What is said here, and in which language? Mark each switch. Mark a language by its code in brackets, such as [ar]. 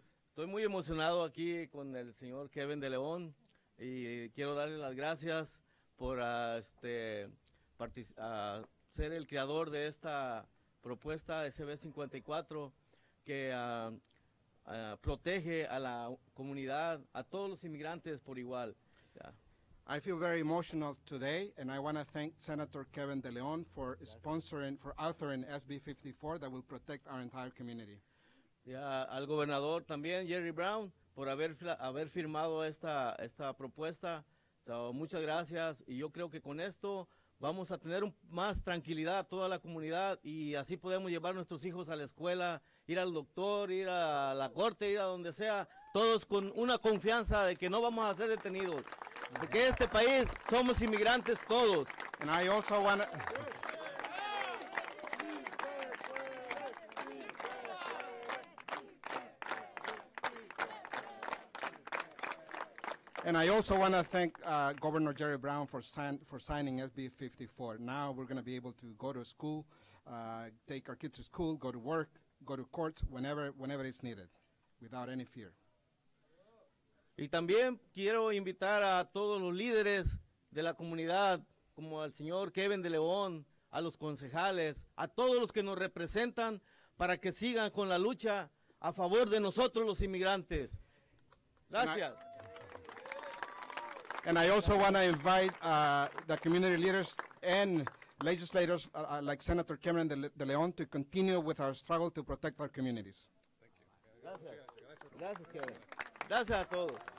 [es] Estoy muy emocionado aquí con el señor Kevin de León y quiero darle las gracias por ser el creador de esta propuesta SB 54 que protege a la comunidad, a todos los inmigrantes por igual. [en] I feel very emotional today, and I want to thank Senator Kevin de León for authoring SB 54 that will protect our entire community. [es] Al gobernador también, Jerry Brown, por haber firmado esta propuesta. So, muchas gracias, y yo creo que con esto vamos a tener más tranquilidad a toda la comunidad y así podemos llevar a nuestros hijos a la escuela, ir al doctor, ir a la corte, ir a donde sea, todos con una confianza de que no vamos a ser detenidos. Porque este país somos inmigrantes todos. [en] And I also want to... And I also want to thank Governor Jerry Brown for signing SB 54. Now we're going to be able to go to school, take our kids to school, go to work, go to court whenever it's needed, without any fear. [es] Y también quiero invitar a todos los líderes de la comunidad, como al señor Kevin de León, a los concejales, a todos los que nos representan, para que sigan con la lucha a favor de nosotros los inmigrantes. Gracias. [en] And I also want to invite the community leaders and legislators like Senator Kevin de León to continue with our struggle to protect our communities. Thank you. [es] Gracias, Kevin. Gracias a todos.